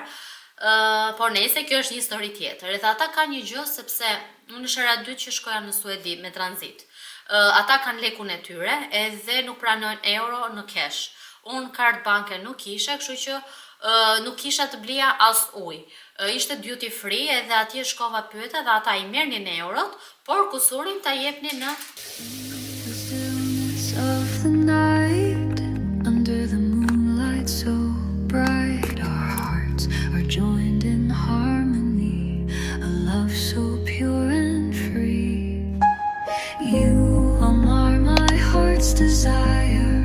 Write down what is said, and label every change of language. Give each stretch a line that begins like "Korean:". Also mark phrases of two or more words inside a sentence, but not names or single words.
Albanian: Por nëse kjo është një histori tjetër. Edhe ata kanë një gjë sepse unë është hera dytë që shkoja në Suedi me tranzit. Ata kanë lekun e tyre edhe nuk pranojnë euro në cash. Unë kartë banke nuk kisha, kështu që nuk kisha të blija as ujë. Ishte
English: duty free
Albanian: edhe atje shkova pyeta dhe ata i merrnin eurot, por kusurin ta jepnin në
English: joined in harmony, a love so pure and free. You are my heart's desire.